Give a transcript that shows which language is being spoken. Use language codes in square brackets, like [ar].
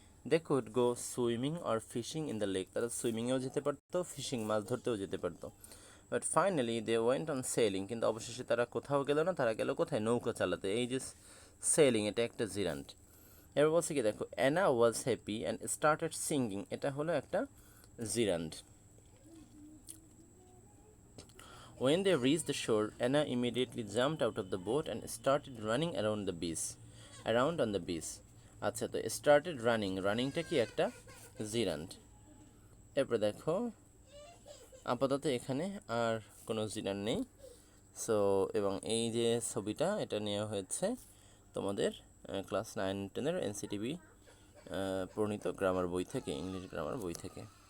[en] they could go swimming or fishing in the lake, [bn] তারা সুইমিংয়েও যেতে পারতো, ফিশিং মাছ ধরতেও যেতে পারতো। [en] but finally they went on sailing, [bn] কিন্তু অবশেষে তারা কোথাও গেল না, তারা গেল কোথায়? নৌকা চালাতে। এই যে সেলিং, এটা একটা জিরান্ড। এবার বলছে কি দেখো, [en] Anna was happy and started singing, [bn] এটা হলো একটা জিরান্ড। [en] When they reached the shore, Anna immediately jumped out of the boat and started running around the beach. Around on the beach. [bn] আচ্ছা, তো [en] started running, [bn] রানিংটা কি? একটা জিরান্ড। এরপর দেখো, আপাতত এখানে আর কোনো জিরান্ড নেই। সো এবং এই যে ছবিটা, এটা নেওয়া হয়েছে তোমাদের ক্লাস 9-10-এর এনসিটিভি প্রণীত গ্রামার বই থেকে, ইংলিশ গ্রামার বই থেকে।